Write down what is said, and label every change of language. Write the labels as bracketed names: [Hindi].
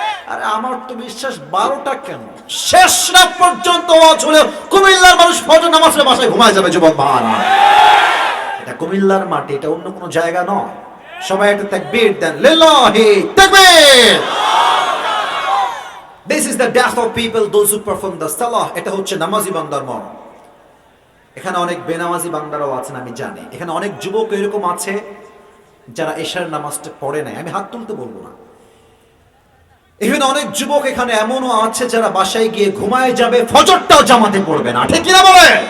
[Bangla] আরে আমার তো বিশ্বাস 12টা কেন, শেষ রাত পর্যন্ত ওয়াজ হলেও কুমিল্লার মানুষ ফজর নামাজের বাসায় ঘুমায় যাবে যুবক ভাড়া। এটা কুমিল্লার মাটি, এটা অন্য কোনো জায়গা নয়। সবাই একটা তাকবীর দেন, লিল্লাহি তাকবীর। [English] This is the death of people, those who perform the salah. [Bangla] এটা হচ্ছে নামাজি বান্দার মরণ। এখানে অনেক বেনামাজি বান্দারাও আছেন আমি জানি। এখানে অনেক যুবক এরকম আছে যারা এশার নামাজটা পড়ে নাই, আমি হাত তুলতে বলবো না। এখানে অনেক যুবক এখানে এমনও আছে যারা বাসায় গিয়ে ঘুমায় যাবে, ফজরটাও জামাতে পড়বে না। ঠিক কিনা বলে?